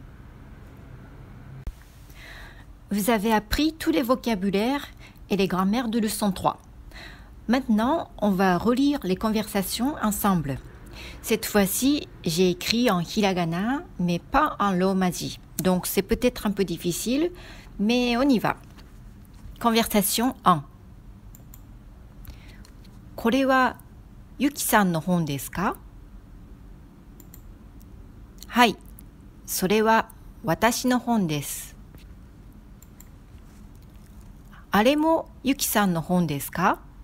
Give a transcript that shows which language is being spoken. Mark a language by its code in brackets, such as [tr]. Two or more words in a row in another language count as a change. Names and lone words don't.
[fr] Vous avez appris tous les vocabulaires et les grammaires de leçon 3. Maintenant, on va relire les conversations ensemble. Cette fois-ci, j'ai écrit en hiragana, mais pas en romaji. Donc, c'est peut-être un peu difficile, mais on y va. Conversation 1. [ja] これはゆきさんの本ですか？はい、それは私の本です。あれもゆきさんの本ですか？